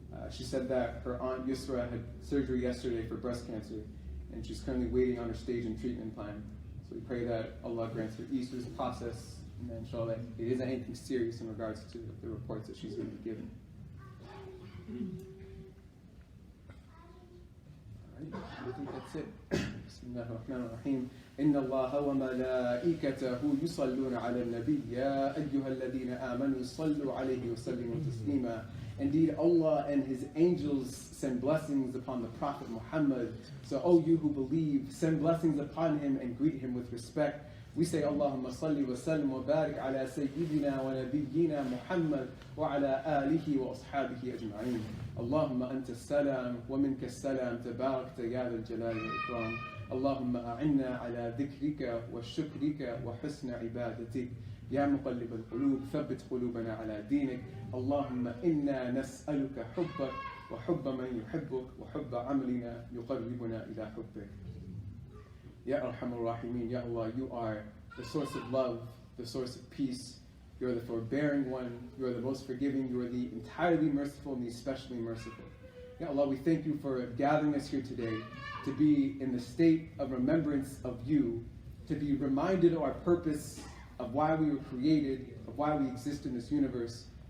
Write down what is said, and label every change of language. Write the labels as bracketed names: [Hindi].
[English] She said that her Aunt Yusra had surgery yesterday for breast cancer, and she's currently waiting on her stage and treatment plan. So we pray that Allah grants her ease through this process, and then inshallah it isn't anything serious in regards to the reports that she's going to be given. Alright, I think that's it. [Arabic] Bismillah ar-Rahman ar-Rahim. إن الله وملائكته يصلون على النبي يا أيها الذين آمنوا صلوا عليه وسلموا تسليما. [English] Indeed, Allah and His angels send blessings upon the Prophet Muhammad. So, O you who believe, send blessings upon him and greet him with respect. We say, [Arabic] Allahumma salli wa sallim wa barik ala sayyidina wa nabiyyina Muhammad wa ala alihi wa ashabihi ajma'in. Allahumma anta salam wa minka salam tabarakta ya dhal jalali wa ikram. اللهم أعنا على ذكرك وشكرك وحسن عبادتك يا مقلب القلوب ثبت قلوبنا على دينك اللهم إنا نسألك حبك وحب من يحبك وحب عملنا يقربنا إلى حبك يا أرحم الراحمين. [English] Ya Allah, you are the source of love, the source of peace. You are the forbearing one, you are the most forgiving, you are the entirely merciful and the especially merciful. Ya Allah, we thank you for gathering us here today to be in the state of remembrance of you, to be reminded of our purpose, of why we were created, of why we exist in this universe.